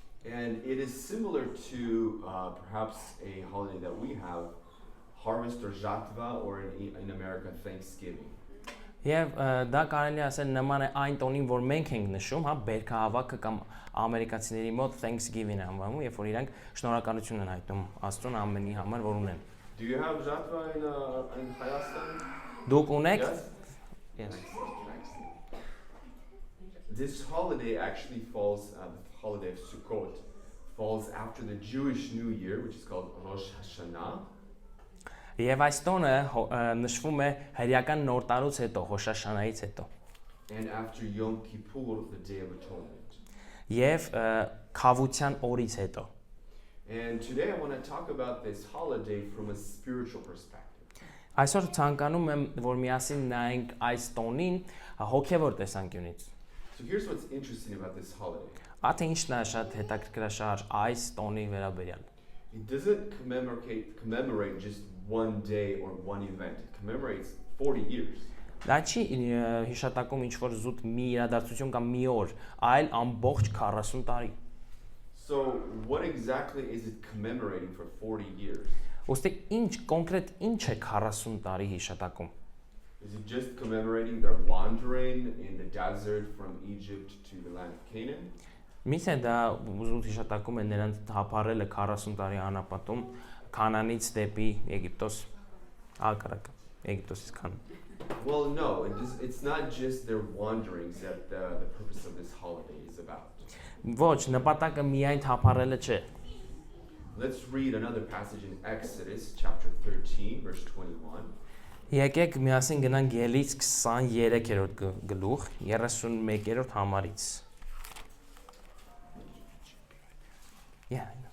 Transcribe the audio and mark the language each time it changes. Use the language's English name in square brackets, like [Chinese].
[English] And it is similar to perhaps a holiday that we have, Harvest or Жатва, or in America, Thanksgiving. [Armenian] Եվ դա կարելի ասել նման է այն տոնին, որ մենք ենք նշում, հա, բերքահավաքը կամ ամերիկացիների մոտ Thanksgiving անվանում, երբ որ իրանք շնորհակալություն են հայտնում Աստծուն ամենի համար, որ ունեն։ [English] Do you have Жатva in Hayastan? [Armenian] Դուք ունեք? [English] Yes. This holiday actually falls, the holiday of Sukkot, falls after the Jewish New Year, which is called Rosh Hashanah. [Armenian] Եվ այս տոնը նշվում է հրեական նոր տարուց հետո, Հոշաշանայից հետո։ [English] And after Yom Kippur, the Day of Atonement. [Armenian] Եվ քավության օրից հետո։ [English] And today I want to talk about this holiday from a spiritual perspective. [Armenian] Այսօր ցանկանում եմ, որ միասին նայենք այս տոնին հոգևոր տեսանկյունից։ [English] So here's what's interesting about this holiday. [Armenian] Ատե ինչն է շատ հետաքրքրաշար այս տոնի վերաբերյալ։ [English] It doesn't commemorate just one day or one event. It commemorates 40 years. [Armenian] Դա չի հիշատակում ինչ որ զուտ մի իրադարձություն կամ մի օր, այլ ամբողջ 40 տարի։ [English] So what exactly is it commemorating for 40 years? [Armenian] Ոստի կոնկրետ ինչ է 40 տարի հիշատակում։ [English] Is it just commemorating their wandering in the desert from Egypt to the land of Canaan? [Armenian] Միթե դա զուտ հիշատակում է նրանց հապարելը 40 տարի անապատում Քանանից դեպի Եգիպտոս, ակարակ Եգիպտոսից Քանան։ [English] Well, no, it's not just their wanderings that the purpose of this holiday is about. [Armenian] Ոչ, նպատակը միայն թափառելը չէ։ [English] Let's read another passage in Exodus chapter 13 verse 21. [Armenian] Եկեք միասին գնանք Ելից 23-րդ գլուխ 31-րդ համարից։ Yeah.